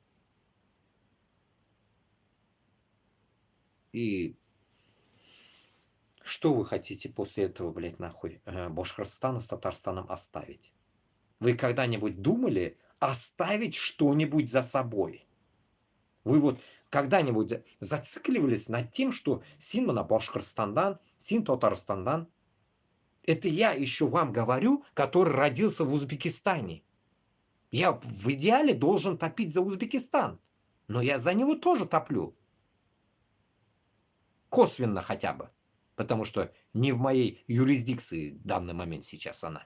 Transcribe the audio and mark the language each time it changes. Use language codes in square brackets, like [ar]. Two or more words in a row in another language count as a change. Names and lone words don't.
[ru] И что вы хотите после этого, блядь, нахуй, Башкортостана с Татарстаном оставить? Вы когда-нибудь думали оставить что-нибудь за собой? Вы вот когда-нибудь зацикливались над тем, что [tt] син мына Башкортостандан, син Татарстандан? [ru] Это я еще вам говорю, который родился в Узбекистане. Я в идеале должен топить за Узбекистан. Но я за него тоже топлю. Косвенно хотя бы. Потому что не в моей юрисдикции в данный момент сейчас она.